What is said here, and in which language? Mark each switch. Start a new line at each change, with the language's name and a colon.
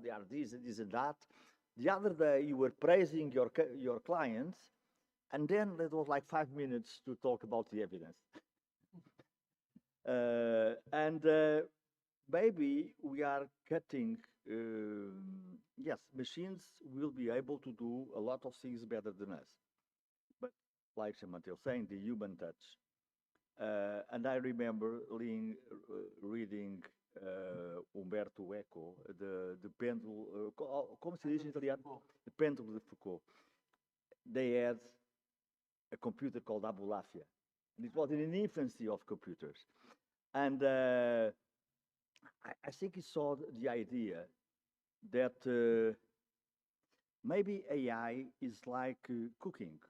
English: They are this and this and that. The other day you were praising your clients, and then it was like 5 minutes to talk about the evidence. And maybe we are cutting. Yes, machines will be able to do a lot of things better than us. But like Mateo saying, the human touch. And I remember reading Umberto Eco, the Pendulum,
Portuguese: como se diz em italiano?
English: The Pendulum de Foucault. They had a computer called Abulafia. And it was in the infancy of computers. And I think he saw the idea that maybe AI is like cooking.